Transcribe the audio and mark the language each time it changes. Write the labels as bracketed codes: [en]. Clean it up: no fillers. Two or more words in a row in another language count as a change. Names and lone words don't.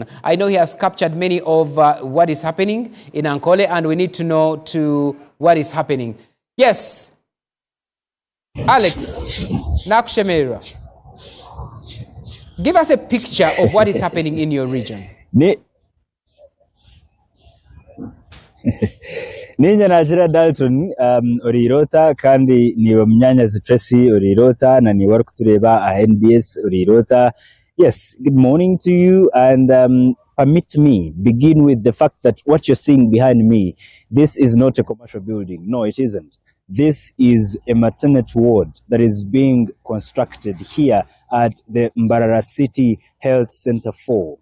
[en] I know he has captured many of what is happening in Ankole, and we need to know what is happening. Yes, Alex, Nakushemera, give us a picture of what is happening in your region. [nyn] Ninja Najira Dalton Orirota kandi ni Mnyanyazi Tracy Orirota na ni warukutureba NBS Orirota. [en] Yes, good morning to you, and permit me begin with the fact that what you're seeing behind me, this is not a commercial building. No, it isn't. This is a maternity ward that is being constructed here at the Mbarara City Health Center 4.